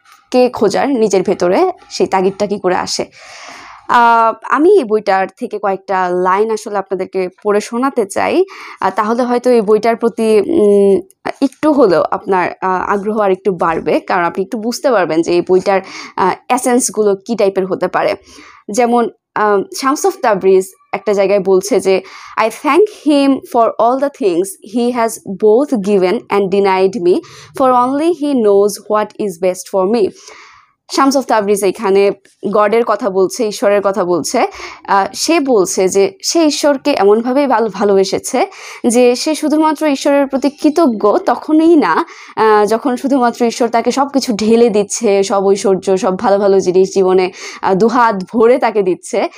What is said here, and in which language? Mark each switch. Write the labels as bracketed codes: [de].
[bn] ঈশ্বরকে খোঁজার নিজের ভেতরে সেই তাগিদটা কী করে আসে। আমি এই বইটার থেকে কয়েকটা লাইন আসলে আপনাদেরকে পড়ে শোনাতে চাই, তাহলে হয়তো এই বইটার প্রতি একটু হলেও আপনার আগ্রহ আর একটু বাড়বে, কারণ আপনি একটু বুঝতে পারবেন যে এই বইটার এসেন্সগুলো কী টাইপের হতে পারে। যেমন শামস অফ তাবরিজ একটা জায়গায় বলছে যে [en] I thank him for all the things he has both given and denied me, for only he knows what is best for me. [bn] Shams of Tabriz এখানে গডের কথা বলছে, ঈশ্বরের কথা বলছে। সে বলছে যে সে ঈশ্বরকে এমনভাবেই ভালোবেসেছে যে সে শুধুমাত্র ঈশ্বরের প্রতি কৃতজ্ঞ তখনই না যখন শুধুমাত্র ঈশ্বর তাকে সব কিছু ঢেলে দিচ্ছে, সব ঐশ্বর্য, সব ভালো ভালো জিনিস জীবনে দুহাত ভরে তাকে দিচ্ছে।